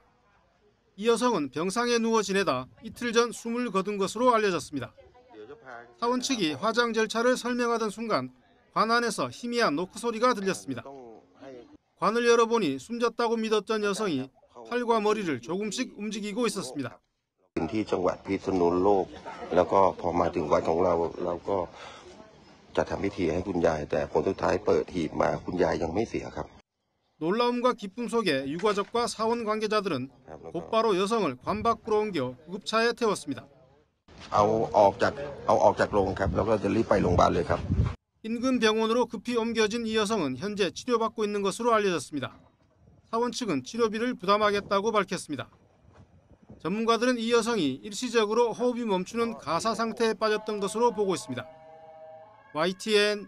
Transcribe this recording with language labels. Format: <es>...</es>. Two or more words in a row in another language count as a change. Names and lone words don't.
<ko>이 여성은 병상에 누워 지내다 이틀 전 숨을 거둔 것으로 알려졌습니다. 사원 측이 화장 절차를 설명하던 순간 관 안에서 희미한 노크 소리가 들렸습니다. 관을 열어보니 숨졌다고 믿었던 여성이 팔과 머리를 조금씩 움직이고 있었습니다.</ko> <th>ที่จังหวัดพิษณุโลกแล้วก็พอมาถึงวัดของเราก็จะทำพิธีให้คุณยายแต่ผลสุดท้ายเปิดหีบมาคุณยายยังไม่เสียครับ</th> <ko>놀라움과 기쁨 속에 유가족과 사원 관계자들은 곧바로 여성을 관 밖으로 옮겨 구급차에 태웠습니다.</ko> <th>เอาออกจากโรงครับแล้วก็จะรีบไปโรงพยาบาลเลยครับ</th> <ko>인근 병원으로 급히 옮겨진 이 여성은 현재 치료받고 있는 것으로 알려졌습니다. 사원 측은 치료비를 부담하겠다고 밝혔습니다. 전문가들은 이 여성이 일시적으로 호흡이 멈추는 가사 상태에 빠졌던 것으로 보고 있습니다.</ko>